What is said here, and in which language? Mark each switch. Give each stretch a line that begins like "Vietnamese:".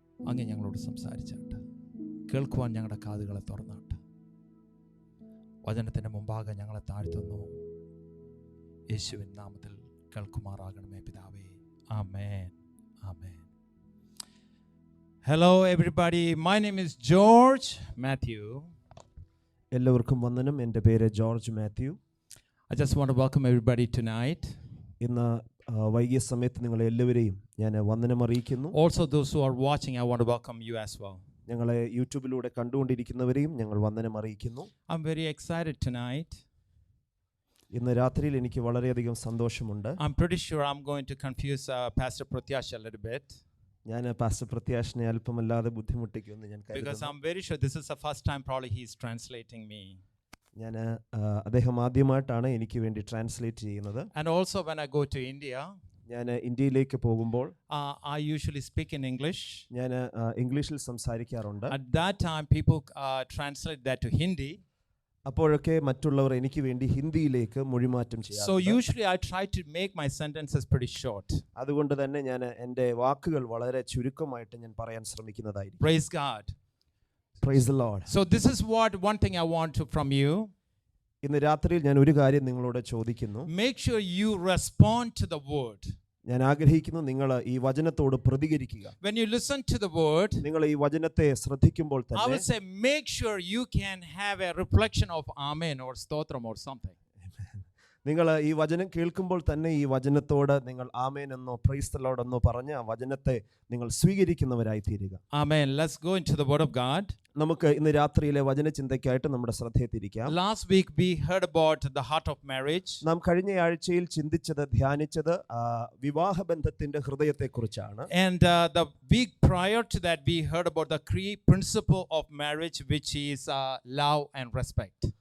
Malayalam: അങ്ങ് ഞങ്ങളോട് സംസാരിച്ചാട്ട്, കേൾക്കുവാൻ ഞങ്ങളുടെ കാതുകളെ തുറന്നാട്ട്, വചനത്തിൻ്റെ മുമ്പാകെ ഞങ്ങളെ താഴ്ത്തുന്നു. യേശുവിൻ നാമത്തിൽ കേൾക്കുമാറാകണമേ പിതാവേ. ആമേൻ, ആമേൻ.
English: Hello everybody, my name is George Matthew.
Malayalam: എല്ലാവർക്കും വന്ദനം. എൻ്റെ പേര് George Mathew.
English: I just want to welcome everybody tonight.
Malayalam: ഇന്ന് വൈകിയ സമയത്ത് നിങ്ങളെ എല്ലാവരെയും ഞാൻ വന്ദനം അറിയിക്കുന്നു.
English: Also those who are watching, I want to welcome you as well.
Malayalam: ഞങ്ങളെ യൂട്യൂബിലൂടെ കണ്ടുകൊണ്ടിരിക്കുന്നവരെയും ഞങ്ങൾ വന്ദനം അറിയിക്കുന്നു.
English: I'm very excited tonight.
Malayalam: ഇന്ന് രാത്രിയിൽ എനിക്ക് വളരെയധികം സന്തോഷമുണ്ട്.
English: I'm pretty sure I'm going to confuse Pastor Pratyasha a little bit.
Malayalam: ഞാൻ പാസ്റ്റർ പ്രത്യാശനെ അല്പമല്ലാതെ ബുദ്ധിമുട്ടിക്കുമെന്ന് ഞാൻ
English: Because
Malayalam: കരുതുന്നു.
English: I'm very sure this is the first time probably he's translating me.
Malayalam: ഞാൻ അദ്ദേഹം ആദ്യമായിട്ടാണ് എനിക്ക് വേണ്ടി ട്രാൻസ്ലേറ്റ് ചെയ്യുന്നത്.
English: And also when I go to India,
Malayalam: ഞാൻ ഇന്ത്യയിലേക്ക് പോകുമ്പോൾ
English: I usually speak in English.
Malayalam: ഞാൻ ഇംഗ്ലീഷിൽ സംസാരിക്കാറുണ്ട്.
English: At that time people translate that to Hindi.
Malayalam: അപ്പോഴൊക്കെ മറ്റുള്ളവർ എനിക്ക് വേണ്ടി ഹിന്ദിയിലേക്ക് മൊഴിമാറ്റം
English: So
Malayalam: ചെയ്യാറുണ്ട്.
English: usually I try to make my sentences pretty short.
Malayalam: അതുകൊണ്ട് തന്നെ ഞാൻ എൻ്റെ വാക്കുകൾ വളരെ ചുരുക്കമായിട്ട് ഞാൻ പറയാൻ ശ്രമിക്കുന്നതായിരിക്കും.
English: Praise God. Praise the Lord. So this is one thing I want from you.
Malayalam: ഇന്ന് രാത്രിയിൽ ഞാൻ ഒരു കാര്യം നിങ്ങളോട് ചോദിക്കുന്നു.
English: Make sure you respond to the word.
Malayalam: ഞാൻ ആഗ്രഹിക്കുന്നു നിങ്ങൾ ഈ വചനത്തോട് പ്രതികരിക്കുക.
English: When you listen to the word,
Malayalam: നിങ്ങൾ ഈ വചനത്തെ ശ്രദ്ധിക്കുമ്പോൾ
English: I
Malayalam: തന്നെ
English: would say make sure you can have a reflection of amen or stotram or something.
Malayalam: നിങ്ങൾ ഈ വചനം കേൾക്കുമ്പോൾ തന്നെ ഈ വചനത്തോട് നിങ്ങൾ ആമേൻ എന്നോ പ്രൈസ് ദി ലോർഡ് എന്നോ പറഞ്ഞ് ആ വചനത്തെ നിങ്ങൾ സ്വീകരിക്കുന്നവരായി തീരുക.
English: Amen. Let's go into the word of God.
Malayalam: നമുക്ക് ഇന്ന് രാത്രിയിലെ വചനചിന്തയ്ക്കായിട്ട് നമ്മുടെ ശ്രദ്ധയെ തിരിക്കാം.
English: Last week we heard about the heart of marriage.
Malayalam: നാം കഴിഞ്ഞ ആഴ്ചയിൽ ചിന്തിച്ചത് ധ്യാനിച്ചത് വിവാഹബന്ധത്തിന്റെ ഹൃദയത്തെക്കുറിച്ചാണ്.
English: And the week prior to that we heard about the key principle of marriage, which is love and respect.